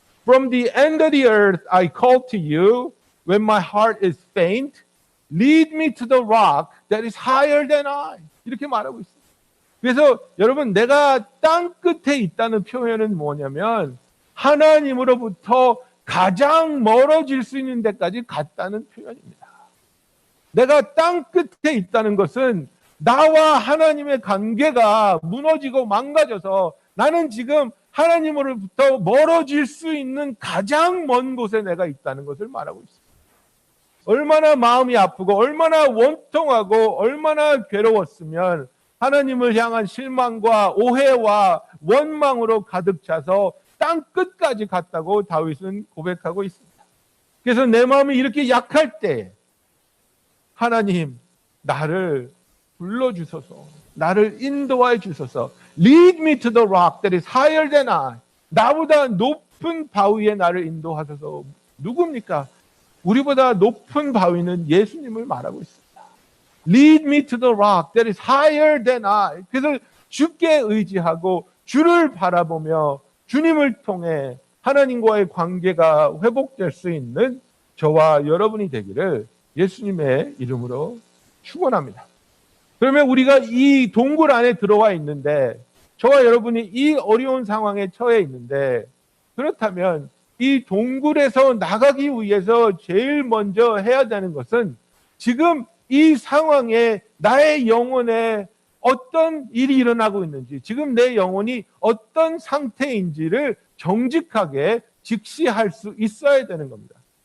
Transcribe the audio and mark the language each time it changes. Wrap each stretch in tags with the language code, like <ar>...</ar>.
<en>From the end of the earth I call to you when my heart is faint. Lead me to the rock that is higher than I.</en> <ko>이렇게 말하고 있습니다. 그래서 여러분 내가 땅 끝에 있다는 표현은 뭐냐면 하나님으로부터 가장 멀어질 수 있는 데까지 갔다는 표현입니다. 내가 땅 끝에 있다는 것은 나와 하나님의 관계가 무너지고 망가져서 나는 지금 하나님으로부터 멀어질 수 있는 가장 먼 곳에 내가 있다는 것을 말하고 있습니다. 얼마나 마음이 아프고 얼마나 원통하고 얼마나 괴로웠으면 하나님을 향한 실망과 오해와 원망으로 가득 차서 땅 끝까지 갔다고 다윗은 고백하고 있습니다. 그래서 내 마음이 이렇게 약할 때 하나님 나를 불러주소서, 나를 인도해 주소서.</ko> <en>Lead me to the rock that is higher than I.</en> <ko>나보다 높은 바위에 나를 인도하소서. 누굽니까? 우리보다 높은 바위는 예수님을 말하고 있습니다.</ko> <en>Lead me to the rock that is higher than I.</en> <ko>그래서 주께 의지하고 주를 바라보며 주님을 통해 하나님과의 관계가 회복될 수 있는 저와 여러분이 되기를 예수님의 이름으로 축원합니다. 그러면 우리가 이 동굴 안에 들어와 있는데 저와 여러분이 이 어려운 상황에 처해 있는데 그렇다면 이 동굴에서 나가기 위해서 제일 먼저 해야 되는 것은 지금 이 상황에 나의 영혼에 어떤 일이 일어나고 있는지, 지금 내 영혼이 어떤 상태인지를 정직하게 직시할 수 있어야 되는 겁니다.</ko>